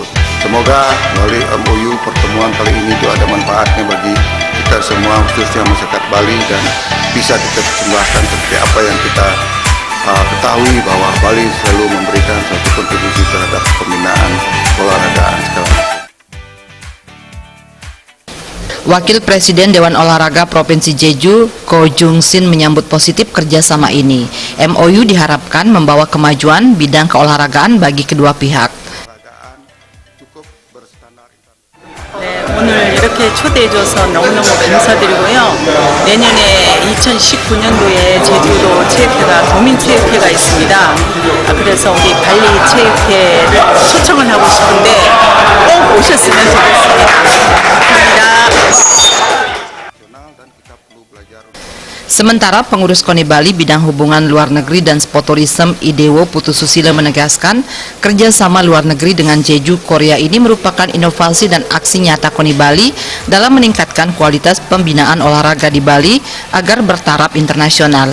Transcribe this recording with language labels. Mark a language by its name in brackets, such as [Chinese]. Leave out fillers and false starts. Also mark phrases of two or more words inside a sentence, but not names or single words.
[Indonesian] Semoga melalui MOU pertemuan kali ini itu ada manfaatnya bagi kita semua, khususnya masyarakat Bali, dan bisa kita persembahkan seperti apa yang kita ketahui bahwa Bali selalu memberikan suatu kontribusi terhadap pembinaan olahragaan sekarang. Wakil Presiden Dewan Olahraga Provinsi Jeju, Ko Jung Sin, menyambut positif kerjasama ini. MOU diharapkan membawa kemajuan bidang keolahragaan bagi kedua pihak. [Korean] 네, 오늘 이렇게 초대해줘서 너무너무 감사드리고요. 내년에 2019년도에 제주도 체육회가 도민체육회가 있습니다. 그래서 우리 발리 체육회 초청을 하고 싶은데 꼭 오셨으면 좋겠습니다. 감사합니다. [Indonesian] Sementara pengurus KONI Bali bidang hubungan luar negeri dan [English] sport tourism [Indonesian] Idewo Putu Susilo menegaskan kerjasama luar negeri dengan Jeju, Korea ini merupakan inovasi dan aksi nyata KONI Bali dalam meningkatkan kualitas pembinaan olahraga di Bali agar bertaraf internasional.